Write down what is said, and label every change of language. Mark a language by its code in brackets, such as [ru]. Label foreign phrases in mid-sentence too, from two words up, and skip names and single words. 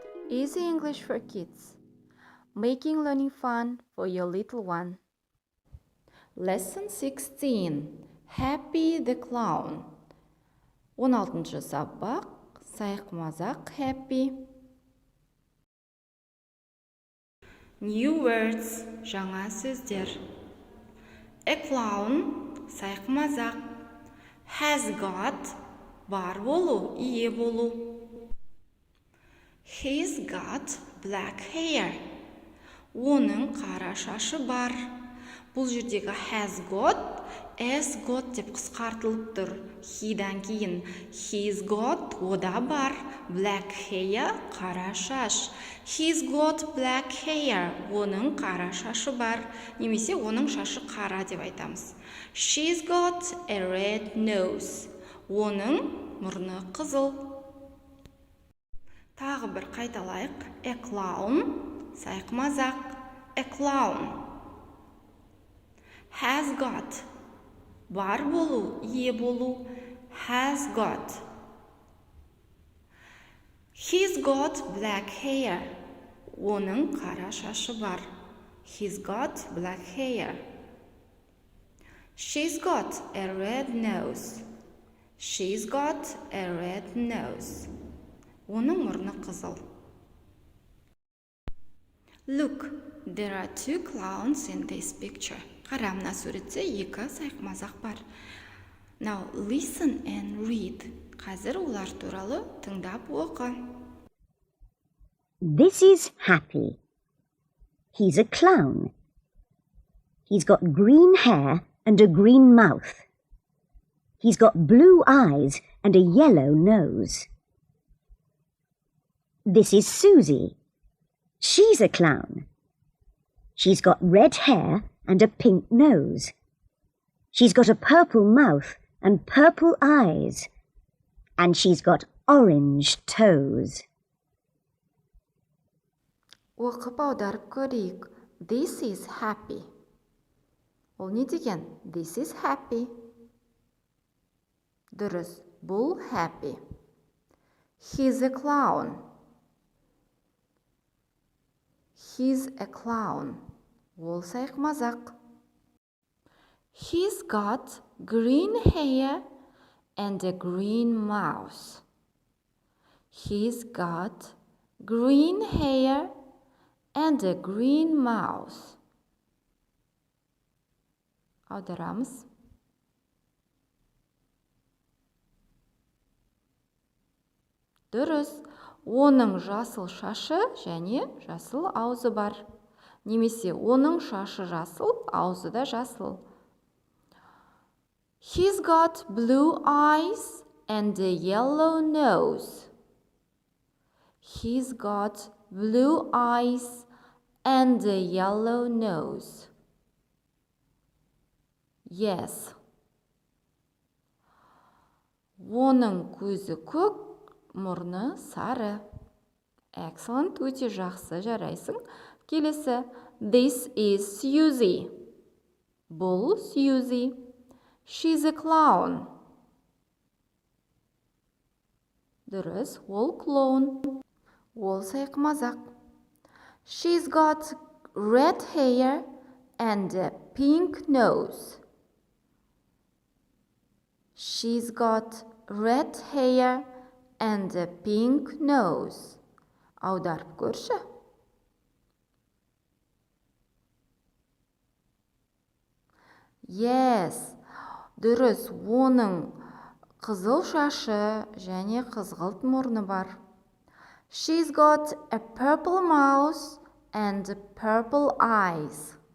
[en] Easy English for kids. Making learning fun for your little one. Lesson 16. Happy the Clown. [kk] 16-шы сабақ. Сайқымазақ happy. [en] New words. [kk] Жаңа сөздер. [en] A clown. [kk] Сайқымазақ. [en] Has got. [kk] Бар болу, ие болу. [en] He's got black hair. [kk] Оның қара шашы бар. Бұл жердегі [en] has got [kk] деп қысқартылып тұр. He'дан кейін [en] he's got [kk] ода бар. [en] Black hair [kk] қара шаш. [en] He's got black hair. [kk] Оның қара шашы бар. Немесе оның шашы қара деп айтамыз. [en] She's got a red nose. [kk] Оның мұрны қызыл. Тағы бір қайталайық. [en] A clown. Сайқымазақ. A clown. Has got. [kk] Бар болу, ие болу. [en] Has got. He's got black hair. [kk] Оның қара шашы бар. [en] He's got black hair. She's got a red nose. She's got a red nose. [kk] Оның мұрны қызыл. [en] Look, there are two clowns in this picture. [kk] Қара, мына суретте екі сайқымазақ бар. [en] Now listen and read. [kk] Қазір олар туралы тыңдап оқы. [en] This is Happy. He's a clown. He's got green hair and a green mouth. He's got blue eyes and a yellow nose. This is Susie. She's a clown. She's got red hair and a pink nose. She's got a purple mouth and purple eyes. And she's got orange toes. [kk] Оқып аударып көрейік. [en] This is Happy. [kk] Ол не деген? [en] This is Happy. [kk] Дұрыс, бұл Happy. [en] He's a clown. He's a clown. [kk] Ол сайқымазақ. [en] He's got green hair and a green mouth. He's got green hair and a green mouth. [kk] Аударамыз. Дұрыс, оның жасыл шашы және жасыл аузы бар. Немесе оның шашы жасыл, аузы да жасыл. [en] He's got blue eyes and a yellow nose. He's got blue eyes and a yellow nose. Yes. [kk] Оның көзі көк, мұрны сары. Excellent, өте жақсы, жарайсың. Келесі. [en] This is Susie. Бұл Susie. She's a clown. [kk] Дұрыс, ол клоун. Ол сайқымазақ. [en] She's got red hair and a pink nose. She's got red hair and a pink nose. [kk] Аударып көрші. Yes, дұрыс, оның қызыл шашы және қызғылт мұрны бар. [en] She's got a purple mouth and purple eyes.